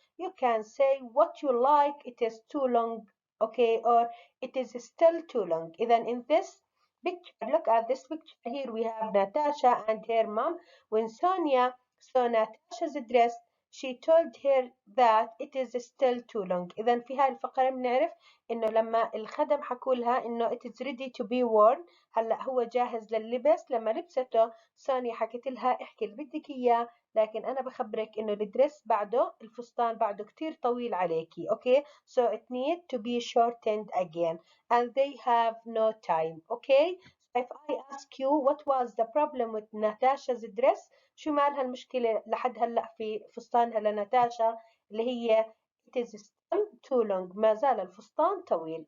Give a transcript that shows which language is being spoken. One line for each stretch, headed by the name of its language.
English: You can say what you like, it is too long, okay, or it is still too long. Even in this picture, look at this picture here, we have Natasha and her mom. When Sonia saw Natasha's dress, she told her that it is still too long.
Arabic: إذا في هاي الفقرة بنعرف إنه لما الخدم حكوا لها إنه
English: it is ready to be worn،
Arabic: هلا هو جاهز لللبس. لما لبسته سونيا حكت لها احكي اللي بدك إياه، لكن أنا بخبرك إنه الدرس بعده، الفستان بعده كتير طويل عليكي.
English: Okay, so it need to be shortened again and they have no time. Okay, so if I ask you what was the problem with Natasha's dress،
Arabic: شو مالها المشكلة لحد هلأ في فستانها لناتاشا اللي هي
English: it is still too long،
Arabic: ما زال الفستان طويل.